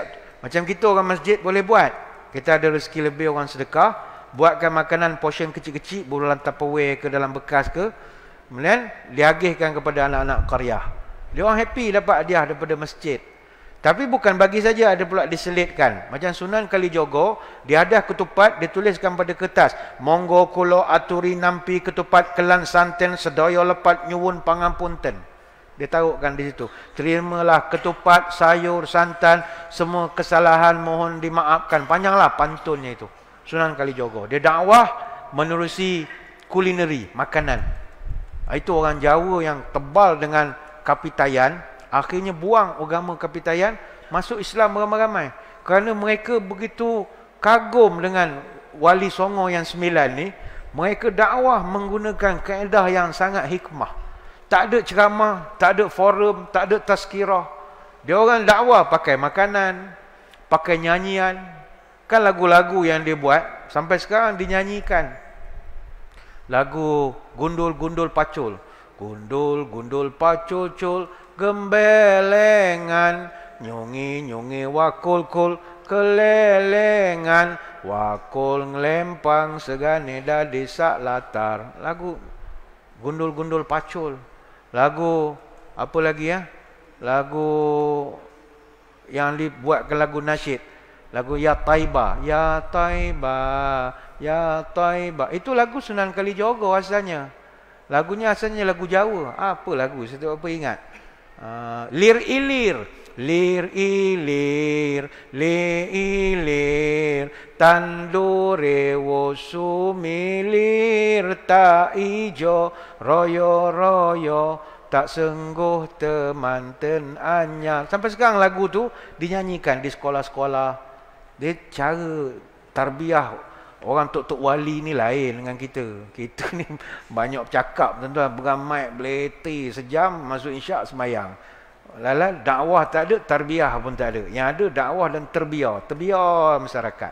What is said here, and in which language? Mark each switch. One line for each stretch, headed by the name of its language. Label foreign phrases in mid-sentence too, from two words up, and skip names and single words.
Malay: Macam kita orang masjid boleh buat. Kita ada rezeki lebih orang sedekah, buatkan makanan portion kecil-kecil, dalam Tupperware ke dalam bekas ke, kemudian diagihkan kepada anak-anak qaryah. Dia orang happy dapat hadiah daripada masjid. Tapi bukan bagi saja, ada pula diselitkan. Macam Sunan Kalijogo, dia ada ketupat, dituliskan pada kertas.
Javanese: Monggo kulo aturi nampi ketupat kelan santen sedaya lepat nyuwun pangampunten.
Malay: Dia taruhkan di situ. Terimalah ketupat, sayur, santan, semua kesalahan mohon dimaafkan. Panjanglah pantunnya itu. Sunan Kalijogo. Dia dakwah menerusi kulineri, makanan. Itu orang Jawa yang tebal dengan kapitayan, akhirnya buang agama kapitayan, masuk Islam ramai-ramai. Kerana mereka begitu kagum dengan Wali Songo yang 9 ni, mereka dakwah menggunakan kaedah yang sangat hikmah. Tak ada ceramah, tak ada forum, tak ada tazkirah. Dia orang dakwah pakai makanan, pakai nyanyian. Kan lagu-lagu yang dia buat sampai sekarang dinyanyikan. Lagu Gundul-gundul pacul.
Javanese: Gundul-gundul pacul-cul, gembelengan, nyungi-nyungi wakul-kul, kelelengan, wakul ngelempang segane dadi sak latar.
Malay: Lagu Gundul-gundul pacul. Lagu apa lagi ya? Lagu yang dibuatkan lagu nasyid. Lagu
Arabic: يا طيبة يا طيبة يا طيبة.
Malay: Itu lagu Sunan Kalijogo asalnya. Lagunya asalnya lagu Jawa. Apa lagu? Saya tak apa ingat.
Javanese: Lir ilir, lir ilir, lir ilir, tandure wo sumilir, tak ijo, royo royo, tak sengguh temanten anyar.
Malay: Sampai sekarang lagu tu dinyanyikan di sekolah-sekolah. Dia cara tarbiyah orang tok-tok wali ni lain dengan kita. Kita ni banyak bercakap, tuan-tuan, beramai, beleti sejam, masuk isyak sembahyang. Lala dakwah tak ada, tarbiyah pun tak ada. Yang ada dakwah dan terbiar masyarakat.